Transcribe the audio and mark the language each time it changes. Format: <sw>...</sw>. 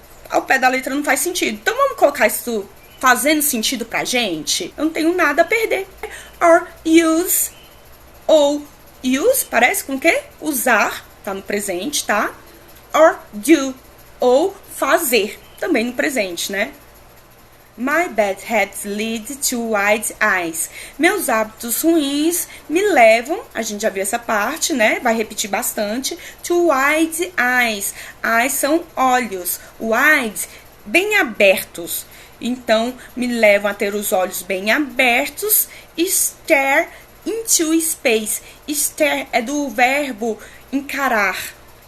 <pt>Ao pé da letra não faz sentido. Então, vamos colocar isso fazendo sentido pra gente? Eu não tenho nada a perder.</pt> <en>Or use,</en> <pt>ou use, parece com o quê? Usar, tá no presente, tá?</pt> <en>Or do,</en> <pt>ou fazer, também no presente, né?</pt> <en>My bad habits lead to wide eyes.</en> <pt>Meus hábitos ruins me levam, a gente já viu essa parte, né? Vai repetir bastante.</pt> <en>To wide eyes.</en> <pt>Eyes são olhos. Wide, bem abertos. Então, me levam a ter os olhos bem abertos.</pt> <en>Stare into space.</en> <pt>Stare é do verbo encarar.</pt>